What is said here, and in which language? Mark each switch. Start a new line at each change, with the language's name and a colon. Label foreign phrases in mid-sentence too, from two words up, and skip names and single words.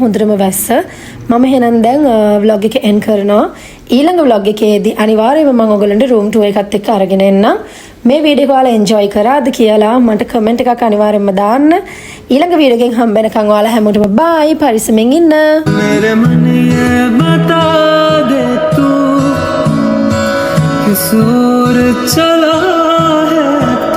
Sinhala: හොඳටම වැස්ස. මම එහෙනම් දැන් vlog එක end කරනවා. ඊළඟ vlog එකේදී අනිවාර්යයෙන්ම මම ඔයගොල්ලන්ට
English: room tour
Sinhala: එකත් එක්ක අරගෙන එන්නම්. මේ වීඩියෝ එක ඔයාලා enjoy කරාද කියලා මට comment එකක් අනිවාර්යයෙන්ම දාන්න. ඊළඟ වීඩියෝ එකෙන් හම්බ වෙනකන් ඔයාලා හැමෝටම bye. පරිස්සමෙන් ඉන්න.
Hindi: मेरे मन ये बता दे तू किस ओर चला है